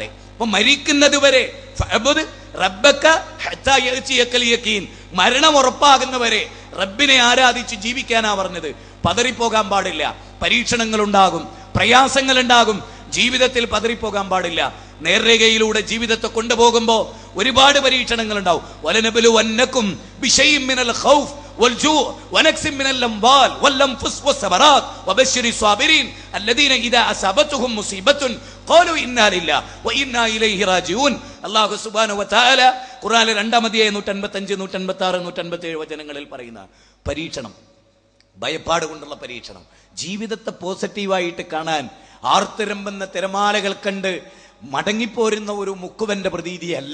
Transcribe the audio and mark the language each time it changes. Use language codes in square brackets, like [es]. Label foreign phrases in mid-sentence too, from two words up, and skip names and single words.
[ml] അപ്പൊ മരിക്കുന്നത് വരെ മരണം ഉറപ്പാകുന്നവരെ റബ്ബിനെ ആരാധിച്ച് ജീവിക്കാനാ പറഞ്ഞത്. പതറിപ്പോകാൻ പാടില്ല. പരീക്ഷണങ്ങൾ ഉണ്ടാകും, പ്രയാസങ്ങൾ ഉണ്ടാകും. ജീവിതത്തിൽ പതറിപ്പോകാൻ പാടില്ല. നേർരേഖയിലൂടെ ജീവിതത്തെ കൊണ്ടുപോകുമ്പോ ഒരുപാട് പരീക്ഷണങ്ങൾ ഉണ്ടാവും. [ar] ولنبلونكم بشيء من الخوف والجوع ونقص من الاموال والانفس والثمرات وبشر الصابرين الذين اذا اصابتهم مصيبه قالوا انا لله وانا اليه راجعون. الله سبحانه وتعالى [ml] ഖുർആനിലെ 2-ാം അധ്യായം 155, 156, 157 വചനങ്ങളിൽ പറയുന്ന പരീക്ഷണം, ഭയപ്പാട് കൊണ്ടുള്ള പരീക്ഷണം, ജീവിതത്തെ പോസിറ്റീവായിട്ട് കാണാൻ ആർത്തിരമ്പുന്ന തിരമാലകൾ കണ്ട് മടങ്ങിപ്പോരുന്ന ഒരു മുക്കുവന്റെ പ്രതീതിയല്ല.